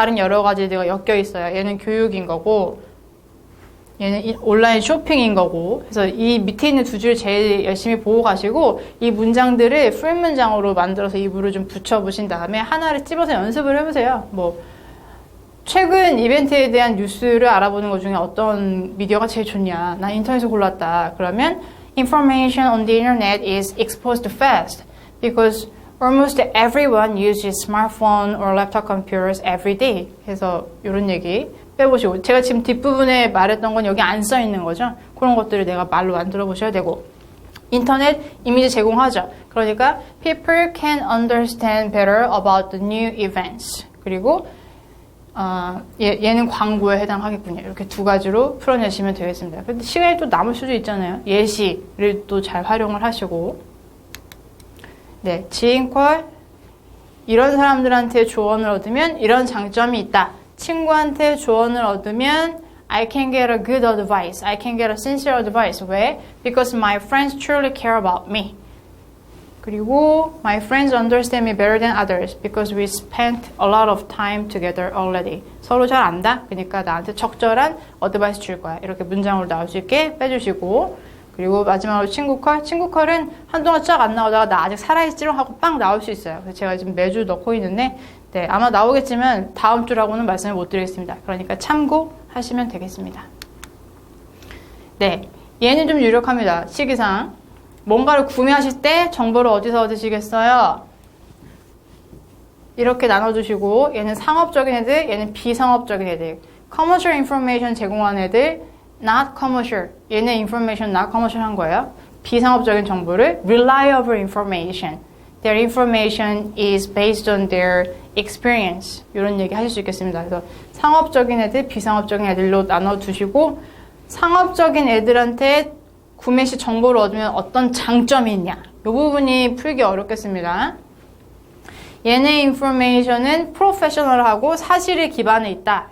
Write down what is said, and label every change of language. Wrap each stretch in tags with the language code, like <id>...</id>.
<ko>다른 여러 가지가 엮여 있어요. 얘는 교육인 거고 얘는 온라인 쇼핑인 거고. 그래서 이 밑에 있는 두 줄 제일 열심히 보고 가시고 이 문장들을 풀 문장으로 만들어서 입으로 좀 붙여보신 다음에 하나를 찝어서 연습을 해보세요. 최근 이벤트에 대한 뉴스를 알아보는 것 중에 어떤 미디어가 제일 좋냐? 난 인터넷에서 골랐다.</ko> <en>그러면 information on the internet is exposed fast because almost everyone uses smartphone or laptop computers every day.</en> <ko>해서 이런 얘기 빼보시고 제가 지금 뒷부분에 말했던 건 여기 안 써 있는 거죠. 그런 것들을 내가 말로 만들어 보셔야 되고 인터넷 이미지 제공하죠.</ko> <en>그러니까 people can understand better about the new events.</en> <ko>그리고 얘는 광고에 해당하겠군요. 이렇게 두 가지로 풀어내시면 되겠습니다. 근데 시간이 또 남을 수도 있잖아요. 예시를 또 잘 활용을 하시고 네, 지인콜 이런 사람들한테 조언을 얻으면 이런 장점이 있다. 친구한테 조언을 얻으면</ko> <en>I can get a good advice. I can get a sincere advice.</en> <ko>왜?</ko> <en>Because my friends truly care about me. 그리고 my friends understand me better than others because we spent a lot of time together already.</en> <ko>서로 잘 안다? 그러니까 나한테 적절한 어드바이스 줄 거야. 이렇게 문장으로 나올 수 있게 빼주시고 그리고 마지막으로 친구 컬. 친구 컬은 한동안 쫙 안 나오다가 나 아직 살아있지롱 하고 빵 나올 수 있어요. 그래서 제가 지금 매주 넣고 있는데 네, 아마 나오겠지만 다음 주라고는 말씀을 못 드리겠습니다. 그러니까 참고하시면 되겠습니다. 네, 얘는 좀 유력합니다. 시기상. 뭔가를 구매하실 때 정보를 어디서 얻으시겠어요? 이렇게 나눠주시고 얘는 상업적인 애들, 얘는 비상업적인 애들.</ko> <en>commercial information</en> <ko>제공하는 애들,</ko> <en>not commercial.</en> <ko>얘는</ko> <en>information not commercial</en> <ko>한 거예요. 비상업적인 정보를</ko> <en>reliable information. Their information is based on their experience.</en> <ko>이런 얘기 하실 수 있겠습니다. 그래서 상업적인 애들, 비상업적인 애들로 나눠두시고 상업적인 애들한테 구매 시 정보를 얻으면 어떤 장점이 있냐? 이 부분이 풀기 어렵겠습니다. 얘네 인포메이션은 프로페셔널하고 사실에 기반해 있다.</ko>